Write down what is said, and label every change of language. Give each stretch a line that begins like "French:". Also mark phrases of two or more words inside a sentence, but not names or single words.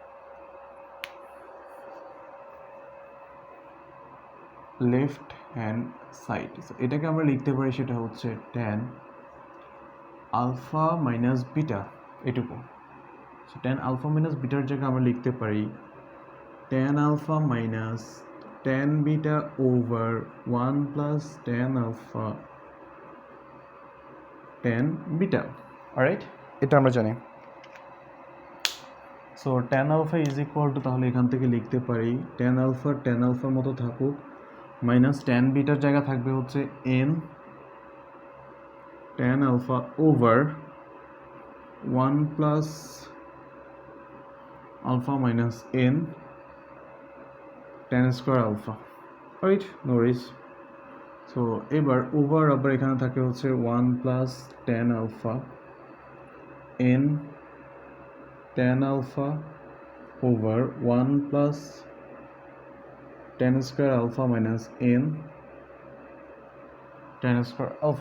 English: left hand side,
Bangla: এটাকে আমরা লিখতে পারি সেটা হচ্ছে
English: tan alpha minus beta,
Bangla: এটুকু।
English: so tan alpha minus
Bangla: বিটার জায়গায় আমরা লিখতে পারি
English: tan alpha minus tan beta over 1 plus tan alpha tan beta. Alright,
Bangla: এটা আমরা জানি।
English: সো tan alpha is equal to,
Bangla: তাহলে এখান থেকে লিখতে পারি
English: tan alpha
Bangla: মতো থাকুক,
English: minus tan
Bangla: বিটার জায়গা থাকবে হচ্ছে
English: n tan alpha over 1 plus alpha minus n tan square alpha. Right, no worries.
Bangla: সো এবার ওভার আবার এখানে থাকে হচ্ছে
English: 1 plus tan alpha n tan alpha over 1 plus tan square alpha minus n tan square alpha মাইনাস এন ট্যান স্কোয়ার আলফা।